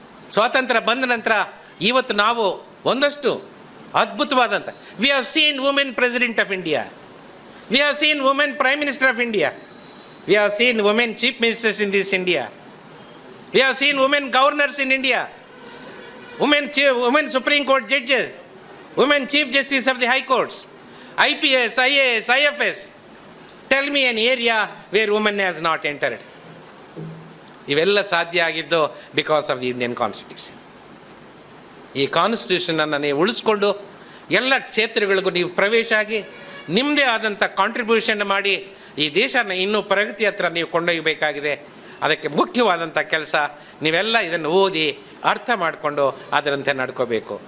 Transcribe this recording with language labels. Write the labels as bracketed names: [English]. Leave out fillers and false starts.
[Kannada] ಸ್ವಾತಂತ್ರ್ಯ ಬಂದ ನಂತರ ಇವತ್ತು ನಾವು ಒಂದಷ್ಟು ಅದ್ಭುತವಾದಂಥ, [English] We have seen women president of India, we have seen women prime minister of India, we have seen women chief ministers in this India, we have seen women governors in India, women Supreme Court judges, women Chief Justice of the High Courts, IPS, IAS, IFS. Tell me an area where women has not entered. [Kannada] ಇವೆಲ್ಲ ಸಾಧ್ಯ ಆಗಿದ್ದು [English] Because of the Indian constitution. [Kannada] ಈ ಕಾನ್ಸ್ಟಿಟ್ಯೂಷನನ್ನು ನೀವು ಉಳಿಸ್ಕೊಂಡು ಎಲ್ಲ ಕ್ಷೇತ್ರಗಳಿಗೂ ನೀವು ಪ್ರವೇಶ ಆಗಿ ನಿಮ್ಮದೇ ಆದಂಥ ಕಾಂಟ್ರಿಬ್ಯೂಷನ್ ಮಾಡಿ ಈ ದೇಶನ ಇನ್ನೂ ಪ್ರಗತಿ ಹತ್ರ ನೀವು ಕೊಂಡೊಯ್ಯಬೇಕಾಗಿದೆ. ಅದಕ್ಕೆ ಮುಖ್ಯವಾದಂಥ ಕೆಲಸ ನೀವೆಲ್ಲ ಇದನ್ನು ಓದಿ ಅರ್ಥ ಮಾಡಿಕೊಂಡು ಅದರಂತೆ ನಡ್ಕೋಬೇಕು.